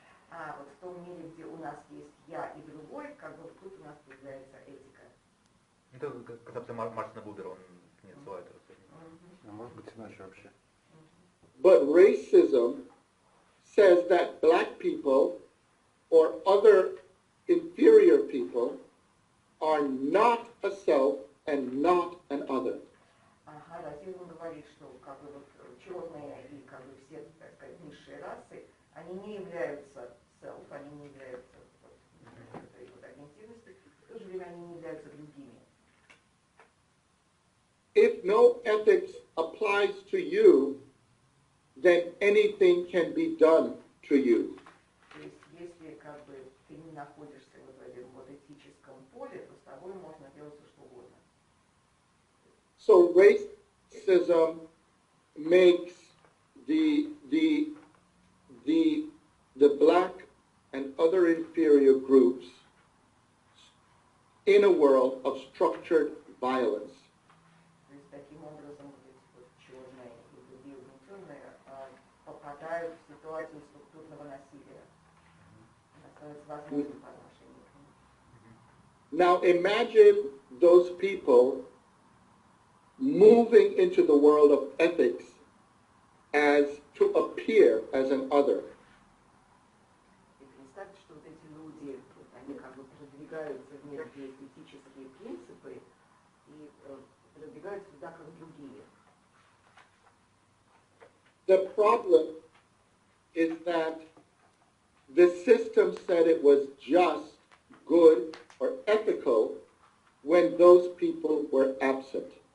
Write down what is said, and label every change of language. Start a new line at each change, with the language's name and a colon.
Russian: А вот в том мире, где у нас есть я и другой, как бы тут у нас появляется этика. Это концепция Мартина Бубера, он не называет это. Может быть, иначе вообще.
English: But racism says that black people or other inferior people are not a self and not an other.
Russian: Ага, расизм говорит, что как бы вот черные и как бы все, так сказать, низшие расы, они не являются self, они не являются вот, этой вот агентивностью, в то же время они не являются другими.
English: If no ethics applies to you, then anything can be done to you.
Russian: То есть, если как бы ты не находишься вот в этом вот этическом поле, то с тобой можно делать все, что угодно.
English: So racism makes the black and other inferior groups in a world of structured violence.
Russian: То есть, таким образом, вот эти вот черные и другие угнетенные попадают в ситуацию структурного насилия. Это становится возможным по отношению к ним.
English: Now imagine those people moving into the world of ethics as to appear as an other.
Russian: И представьте, что вот эти люди, они как бы продвигаются в мир, где есть этические принципы, и продвигаются туда как другие.
English: The problem is that the system said it was just, good, or ethical when those people were absent.